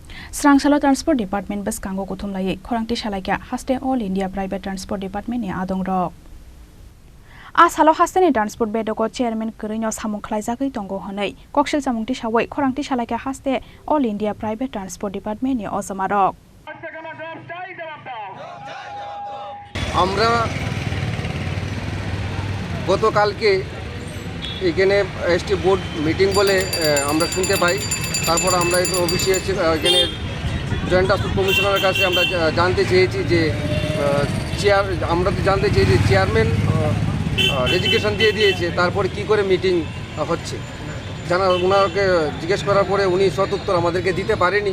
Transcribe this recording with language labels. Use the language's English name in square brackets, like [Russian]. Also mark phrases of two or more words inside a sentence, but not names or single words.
[Kok Borok] Srangsalo [English] Transport Department [Kok Borok] bus kango kuthumlai khorangti salaikia haste All India Private Transport Department ni adong rok. Asalo haste ni transport bedoko chairman Kurino samung khlaijagui tongo honai koksil samungti sawai khorangti salaikia haste All India Private Transport Department ni ojama rok. [Bangla] আমরা গতকালকে এখানে [English] ST board meeting [Bangla] বলে আমরা শুনতে পাই। তারপর আমরা অফিসে এখানে [English] joint transport commissioner [Bangla] কাছে আমরা জানতে চেয়েছি যে আমরা তো জানতে চেয়েছি যে [English] chairman resignation [Bangla] দিয়ে দিয়েছে, তারপরে কি করে মিটিং হচ্ছে ওনাকে জিজ্ঞেস করার পরে উনি সদুত্তর আমাদেরকে দিতে পারেনি।